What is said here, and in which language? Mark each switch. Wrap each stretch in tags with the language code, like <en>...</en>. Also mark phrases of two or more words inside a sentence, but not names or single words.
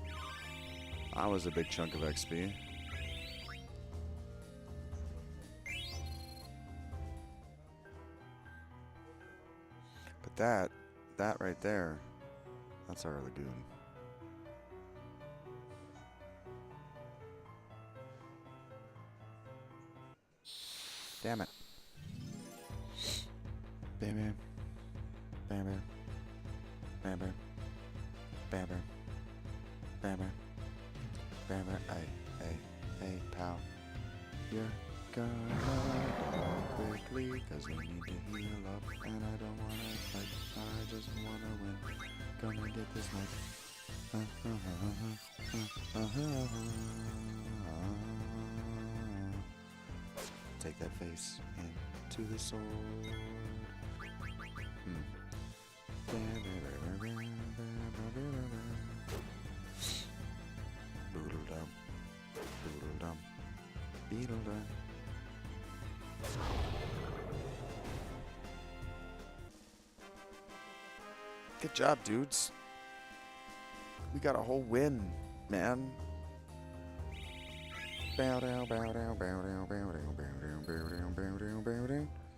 <en>That was a big chunk of XP. But that right there, that's our lagoon. Damn it. Bam bam. Bam bam. Bam bam. Bam bam. Bam bam. Bam bam. Hey, pal. You're gonna die quickly, cause we need to heal up. And I don't wanna fight, I just wanna win. Gonna get this mic. Take that face into the sword. Boodle-dum. Boodle-dum. Beedle-dum. Good job, dudes. We got a whole win, man. Bow down, bow down, bow down, bow down, bow down, bow down, bow down, bow down.</en>